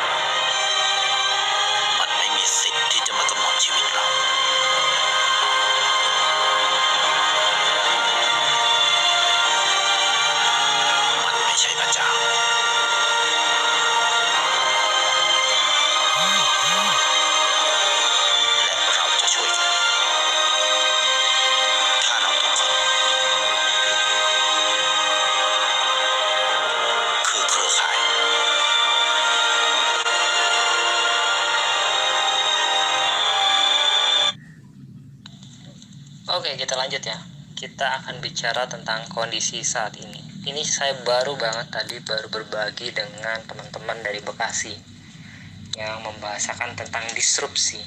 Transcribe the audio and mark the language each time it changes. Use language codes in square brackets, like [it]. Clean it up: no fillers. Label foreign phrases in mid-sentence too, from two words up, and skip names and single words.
[th] มันไม่มีสิทธิ์ที่จะมากำหนดชีวิตเรา มันไม่ใช่พระเจ้า และเราจะช่วยกัน ถ้าเราทุกคนคือเครือข่าย [id] Oke, kita lanjut ya. Kita akan bicara tentang kondisi saat ini. Ini saya baru berbagi dengan teman-teman dari Bekasi yang membahasakan tentang disrupsi.